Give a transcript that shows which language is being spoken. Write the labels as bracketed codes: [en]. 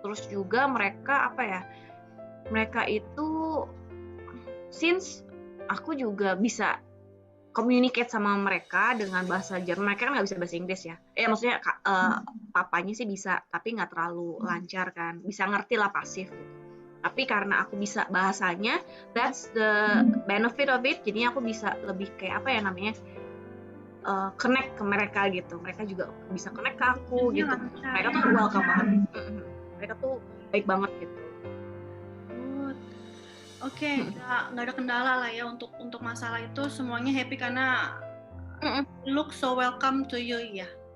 [id] Terus juga mereka apa ya, mereka itu since aku juga bisa communicate sama mereka dengan bahasa Jerman, mereka kan nggak bisa bahasa Inggris ya, maksudnya papanya sih bisa tapi nggak terlalu lancar kan, bisa ngerti lah pasif gitu. Tapi karena aku bisa bahasanya, [en] that's the benefit of it. [id] Jadinya aku bisa lebih kayak apa ya namanya, connect ke mereka gitu. Mereka juga bisa connect ke aku gitu. Mereka tuh welcome banget. Mereka tuh baik banget gitu. Oke, nggak ada kendala lah ya untuk masalah itu, semuanya happy karena [en] look so welcome to you [id] ya.